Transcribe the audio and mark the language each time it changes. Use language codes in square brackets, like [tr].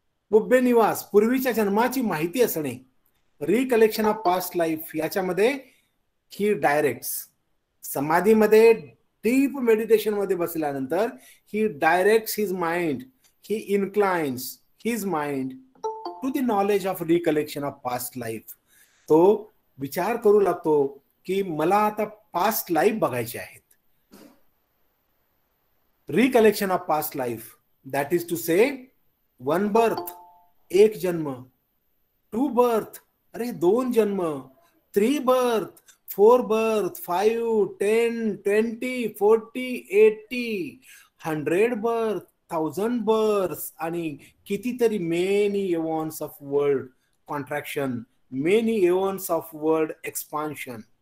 [en] पुब्बे निवास, [mr] पूर्वीच्या जन्माची माहिती असणे. [en] recollection of past life, याच्यामध्ये he directs [mr] समाधीमध्ये [en] deep meditation [mr] मध्ये बसल्यानंतर [en] He directs his mind, he inclines his mind to the knowledge of recollection of past life. [mr] तो विचार करू लागतो की मला आता पास्ट लाईफ बघायची आहेत. [en] Recollection of past life, that is to say 1 birth, 1 जन्म, 2 birth, अरे 2 जन्म, 3 birth, 4 birth, 5, 10, 20, 40, 80, 100 birth, 1000 birth, [mr] आणि कितीतरी [en] many eons of world contraction, many eons of world expansion,